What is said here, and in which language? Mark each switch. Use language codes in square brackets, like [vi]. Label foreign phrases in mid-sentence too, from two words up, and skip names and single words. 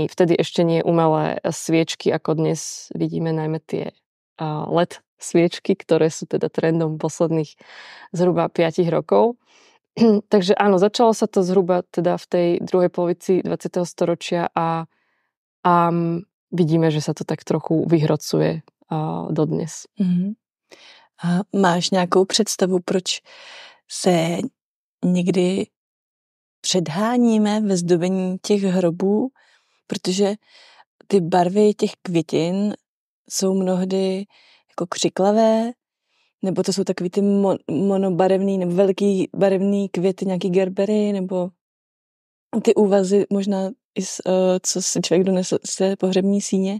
[sk] Vtedy ešte nie umelé sviečky, ako dnes vidíme najmä tie LED sviečky, ktoré sú teda trendom posledných zhruba 5 rokov. Takže áno, začalo sa to zhruba teda v tej druhej polovici 20. storočia a vidíme, že sa to tak trochu vyhrocuje dodnes. [cs] A máš nějakou představu, proč se někdy předháníme ve zdobení těch hrobů? Protože ty barvy těch květin jsou mnohdy jako křiklavé, nebo to jsou takový ty monobarevný nebo velký barevný květy, nějaký gerbery, nebo ty úvazy možná, co si člověk donesl z té pohřební síně.